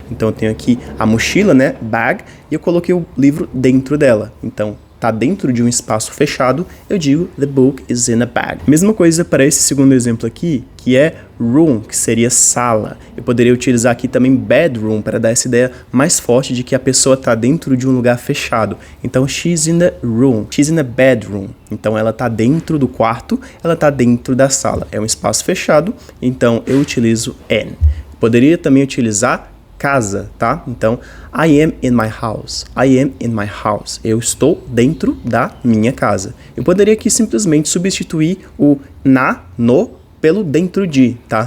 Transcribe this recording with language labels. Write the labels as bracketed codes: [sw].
[pt] Então eu tenho aqui a mochila, né, bag, e eu coloquei o livro dentro dela. Então tá dentro de um espaço fechado, eu digo [en] the book is in a bag. [pt] Mesma coisa para esse segundo exemplo aqui, que é room, que seria sala. Eu poderia utilizar aqui também bedroom para dar essa ideia mais forte de que a pessoa tá dentro de um lugar fechado. Então [en] she's in the room, she's in a bedroom. [pt] Então ela tá dentro do quarto, ela tá dentro da sala. É um espaço fechado, então eu utilizo in. Poderia também utilizar casa, tá? Então, [en] I am in my house. I am in my house. [pt] Eu estou dentro da minha casa. Eu poderia aqui simplesmente substituir o na, no, pelo dentro de, tá?